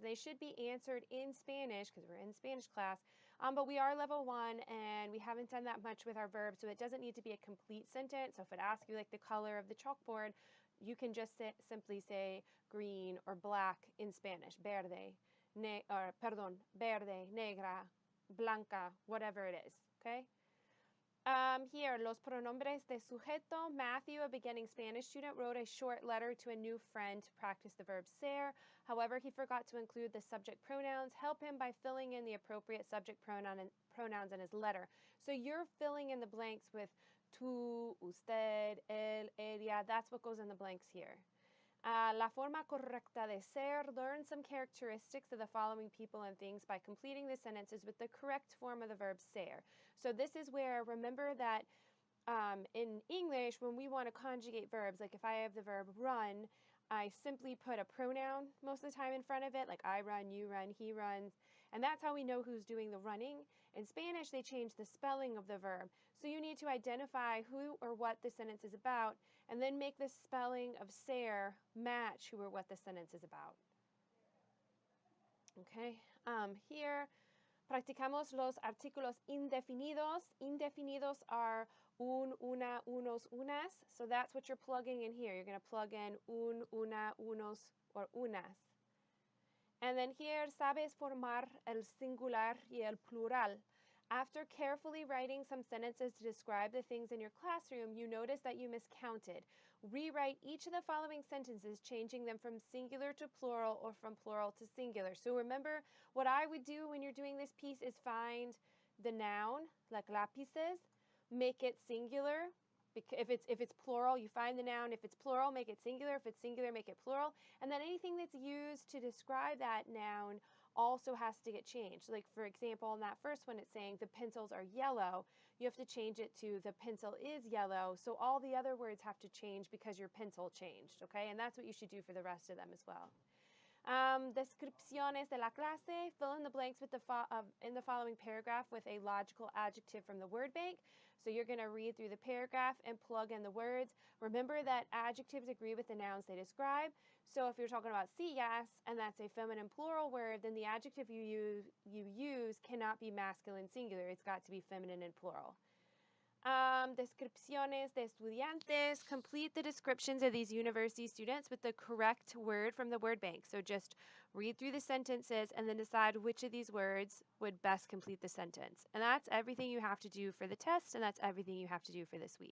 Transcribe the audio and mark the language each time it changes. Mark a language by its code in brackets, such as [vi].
[en] They should be answered in Spanish because we're in Spanish class, but we are level 1 and we haven't done that much with our verbs, so it doesn't need to be a complete sentence. So if it asks you like the color of the chalkboard, you can just simply say green or black in Spanish, [es] verde, verde, negra, blanca, [en] whatever it is, okay? [es] Here, los pronombres de sujeto. [en] Matthew, a beginning Spanish student, wrote a short letter to a new friend to practice the verb ser. However, he forgot to include the subject pronouns. Help him by filling in the appropriate subject pronouns in his letter. So you're filling in the blanks with tú, usted, él, ella. That's what goes in the blanks here. [es] La forma correcta de ser. [en] Learn some characteristics of the following people and things by completing the sentences with the correct form of the verb ser. So this is where, remember that in English, when we want to conjugate verbs, like if I have the verb run, I simply put a pronoun most of the time in front of it, like I run, you run, he runs, and that's how we know who's doing the running. In Spanish, they changed the spelling of the verb. So you need to identify who or what the sentence is about, and then make the spelling of ser match who or what the sentence is about. Okay, here [es] practicamos los artículos indefinidos. [en] Indefinidos are un, una, unos, unas. So that's what you're plugging in here. You're going to plug in un, una, unos, or unas. And then here, [es] sabes formar el singular y el plural. [en] After carefully writing some sentences to describe the things in your classroom, you notice that you miscounted. Rewrite each of the following sentences, changing them from singular to plural or from plural to singular. So remember, what I would do when you're doing this piece is find the noun, like lápices, make it singular. If it's plural, you find the noun. If it's plural, make it singular. If it's singular, make it plural. And then anything that's used to describe that noun also has to get changed. Like, for example, in that first one, it's saying the pencils are yellow. You have to change it to the pencil is yellow. So all the other words have to change because your pencil changed, okay? And that's what you should do for the rest of them as well. [es] Descripciones de la clase. [en] Fill in the blanks with in the following paragraph with a logical adjective from the word bank. So you're going to read through the paragraph and plug in the words. Remember that adjectives agree with the nouns they describe. So if you're talking about sillas, and that's a feminine plural word, then the adjective you use cannot be masculine singular. It's got to be feminine and plural. [es] Descripciones de estudiantes. [en] Complete the descriptions of these university students with the correct word from the word bank. So just read through the sentences and then decide which of these words would best complete the sentence. And that's everything you have to do for the test, and that's everything you have to do for this week.